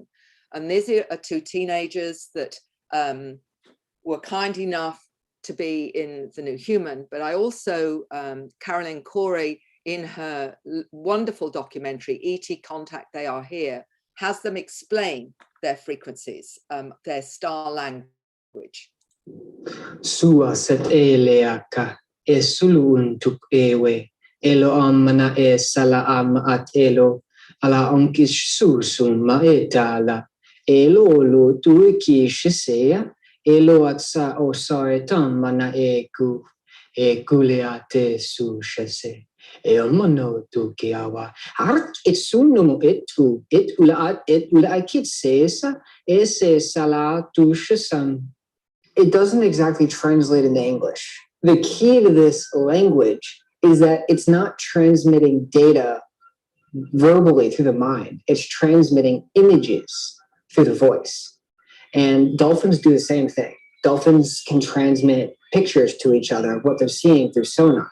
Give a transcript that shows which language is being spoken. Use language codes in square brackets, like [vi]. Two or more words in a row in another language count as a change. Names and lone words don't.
[en] And these are two teenagers that were kind enough to be in The New Human, but I also, Carolyn Corey, in her wonderful documentary, E.T. Contact, They Are Here, has them explain their frequencies, their star language. Sua set eleaka e sulu untuk ewe elo amana e sala am at elo ala onkis susum ma etala elo lo tuiki shisea elo at sa o saetam mana e kuleate su shese e mono tu kiawa art it sunum etu et ula akit sesa ese sala tu shisam. It doesn't exactly translate into English. The key to this language is that it's not transmitting data verbally through the mind. It's transmitting images through the voice. And dolphins do the same thing. Dolphins can transmit pictures to each other of what they're seeing through sonar.